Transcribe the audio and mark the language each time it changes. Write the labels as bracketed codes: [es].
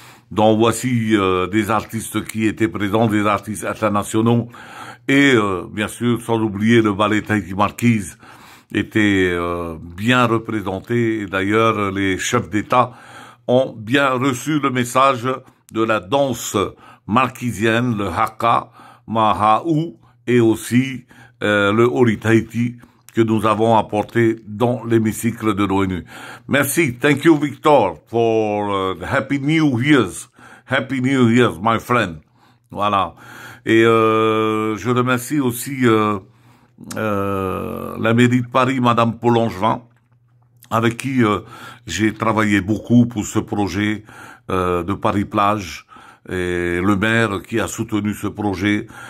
[fr] Donc voici des artistes qui étaient présents, des artistes internationaux, et bien sûr, sans oublier le ballet Tahiti Marquise était bien représenté. Et d'ailleurs, les chefs d'État ont bien reçu le message de la danse marquisienne, le haka, mahaou, et aussi le Ori Tahiti que nous avons apporté dans l'hémicycle de l'ONU. Merci. [en] Thank you, Victor, for Happy New Year's. Happy New Year's, my friend. [fr] Voilà. Et je remercie aussi la mairie de Paris, Madame Paul-Langevin, avec qui j'ai travaillé beaucoup pour ce projet de Paris-Plage, et le maire qui a soutenu ce projet.